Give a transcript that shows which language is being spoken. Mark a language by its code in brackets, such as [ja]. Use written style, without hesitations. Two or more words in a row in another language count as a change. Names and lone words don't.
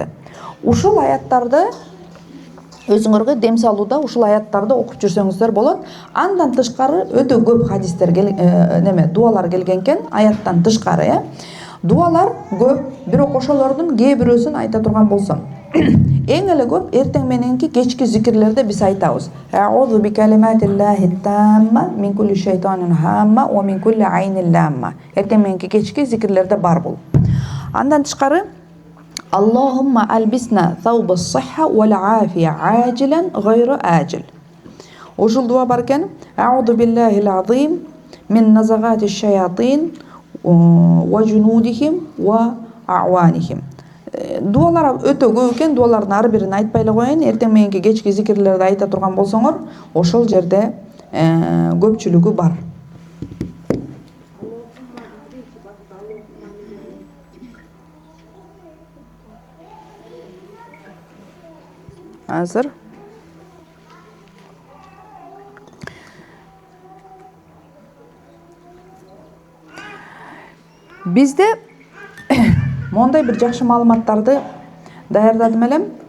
[ky] Ушул аяттарды өзүңөргө дем салууда ушул аяттарды окуп жүрсөңүздөр болот. Андан тышкары өтө көп хадистер дуалар келген экен, аяттан тышкары, Дуалар көп, бирок ошолордун кээ бирөөсүн айта турган болсом. Эң эле көп эртең мененки кечки зикирлерде биз айтабыз. [ar] أعوذ بكلمات الله التامة من كل شيطان وهامة ومن كل عين لامة. [ky] Эртең мененки кечки зикирлерде бар бул. Андан тышкары [ar] اللهم ألبسنا ثوب الصحة والعافية عاجلا غير آجل. [ky] Ушул дуа бар экен. [ar] أعوذ بالله العظيم من نزغات الشياطين وجنودهم وأعوانهم. [ky] Дуалар өтө көп экен, дуалардын ар бирин айтпай эле коеюн. Эртең мененки кечки зикирлерди айта турган болсоңор, ошол жерде көпчүлүгү бар. Азыр бизде мондай бир жакшы маалыматтарды даярдадым элем.